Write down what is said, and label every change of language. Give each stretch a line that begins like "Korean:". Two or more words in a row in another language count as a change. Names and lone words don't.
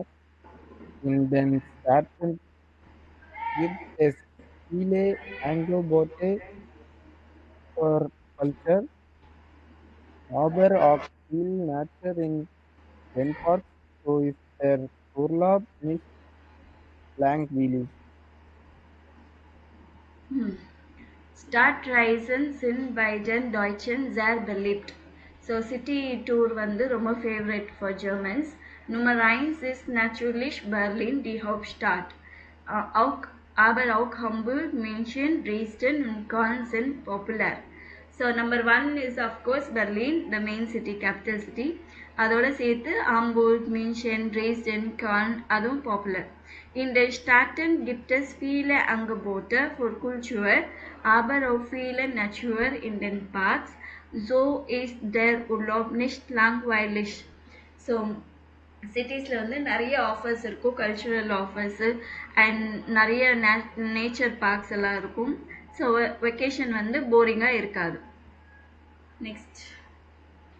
German: In den Staaten gibt es viele Angebote für Culture, aber auch viel Nature in den Parks, so ist der Urlaub nicht langweilig. Stadtreisen sind bei den Deutschen sehr beliebt.
English: So city tour
Tamil: வந்து ரொம்ப
English: favorite for Germans.
German: Nummer 1 ist natürlich Berlin, die Hauptstadt. Aber auch Hamburg, München, Dresden und Köln sind popular.
English: So number 1 is of course Berlin, the main city, capital city.
Tamil: அதோட சேர்த்து Hamburg, München, Dresden, Köln அதுவும் popular.
German: In den Städten gibt es viele Angebote für Kultur, aber auch viele Natur in den Parks. So ist der Urlaub nicht langweilig.
Tamil: So சிட்டிஸில் வந்து நிறைய ஆஃபர்ஸ் இருக்கும், கல்ச்சுரல் ஆஃபர்ஸு அண்ட் நிறைய நேச்சர் பார்க்ஸ் எல்லாம் இருக்கும். ஸோ வெக்கேஷன் வந்து போரிங்காக இருக்காது. நெக்ஸ்ட்